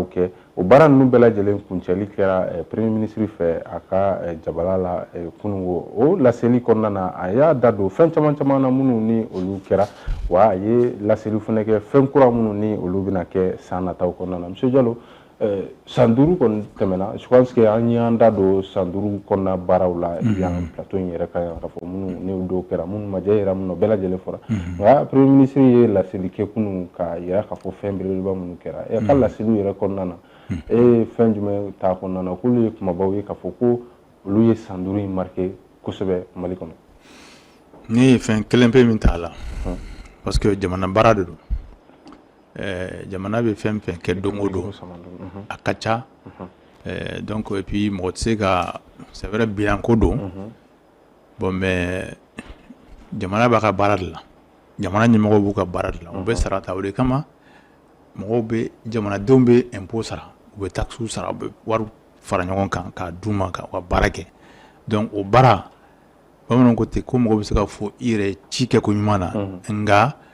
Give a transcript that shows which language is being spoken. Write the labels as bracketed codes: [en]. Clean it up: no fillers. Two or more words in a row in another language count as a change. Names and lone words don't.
[bm] kɛ o baara ninnu bɛɛ lajɛlen kuncɛli kɛra [fr] premier ministre [bm] fɛ a ka jabala la kunungo o laseli kɔnɔna na a y'a da don fɛn caman caman na minnu ni olu kɛra wa a ye laseli fana kɛ fɛn kura minnu ni olu bɛna kɛ san nataw kɔnɔna na monsieur Jalo san 5 kɔni tɛmɛna [fr] je pense que [bm] an y'an da don san 5 kɔnɔna baaraw la yan plateau in yɛrɛ kan yan ka fɔ minnu ni dɔw kɛra minnu ma diya yɛrɛ minnu bɛɛ lajɛlen fɔra nka [fr] premier ministre [bm] ye laseli kɛ kunun ka yira k'a fɔ fɛn belebeleba minnu kɛra a ka laseliw yɛrɛ kɔnɔna na fɛn jumɛn t'a kɔnɔna na k'olu ye kumabaw ye k'a fɔ ko olu ye san 5 in marqué kosɛbɛ Mali kɔnɔ. Ne ye fɛn kelen pe min t'a la [fr] parce que [bm] jamana baara de don jamana bɛ fɛn fɛn kɛ don o don a ka ca [fr] donc et puis [bm] mɔgɔ tɛ se ka [fr] c'est vrai bilan [bm] ko don [fr] bon mais [bm] jamana b'a ka baara de la jamana ɲɛmɔgɔw b'u ka baara de la u bɛ sara ta o de kama mɔgɔw bɛ jamanadenw bɛ impôt sara u bɛ taxe sara u bɛ wari fara ɲɔgɔn kan k'a d'u ma ka baara kɛ donc o baara bamananw ko ten ko mɔgɔ bɛ se ka fɔ i yɛrɛ ci kɛ ko ɲuman na nka